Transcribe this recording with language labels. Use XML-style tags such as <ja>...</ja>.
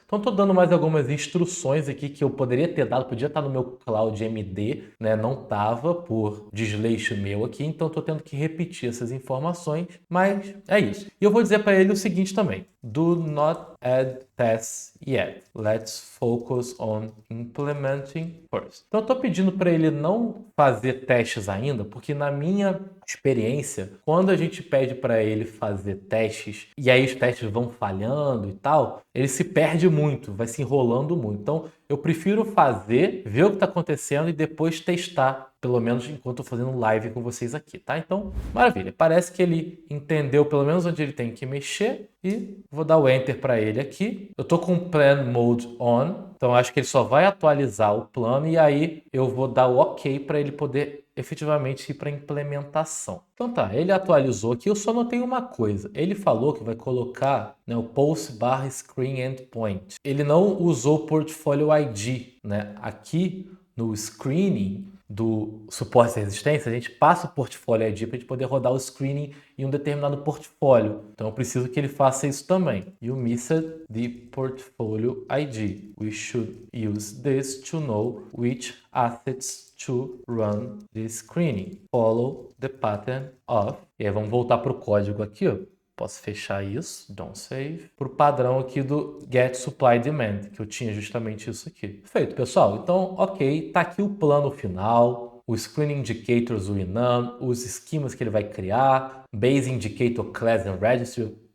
<pt>Então, estou dando mais algumas instruções aqui que eu poderia ter dado, podia estar no meu Cloud MD, né? Não estava por desleixo meu aqui, então estou tendo que repetir essas informações, mas é isso. E eu vou dizer para ele o seguinte também:</pt> <en>do not add tests yet. Let's focus on implementing first.</en> <pt>Então, eu estou pedindo para ele não fazer testes ainda, porque na minha experiência, quando a gente pede para ele fazer testes e aí os testes vão falhando e tal, ele se perde muito, vai se enrolando muito. Então, eu prefiro fazer, ver o que está acontecendo e depois testar, pelo menos enquanto eu estou fazendo live com vocês aqui, tá? Então, maravilha. Parece que ele entendeu pelo menos onde ele tem que mexer e vou dar o Enter para ele aqui. Eu estou com o Plan Mode On, então acho que ele só vai atualizar o plano e aí eu vou dar o OK para ele poder efetivamente ir para a implementação. Então tá, ele atualizou aqui, eu só notei uma coisa. Ele falou que vai colocar, né, o post/screen endpoint. Ele não usou o portfolio ID, né? Aqui no screening, do suporte à resistência, a gente passa o portfólio ID para a gente poder rodar o screening em um determinado portfólio. Então eu preciso que ele faça isso também.</pt> <en>You missed the portfolio ID. We should use this to know which assets to run the screening. Follow the pattern of.</en> <pt>E aí vamos voltar para o código aqui, ó. Posso fechar isso,</pt> <en>don't save,</en> <pt>para o padrão aqui do get supply demand, que eu tinha justamente isso aqui. Perfeito, pessoal. Então, ok, tá aqui o plano final, os screening indicators, o enum, os esquemas que ele vai criar, base indicator class and registry.</pt>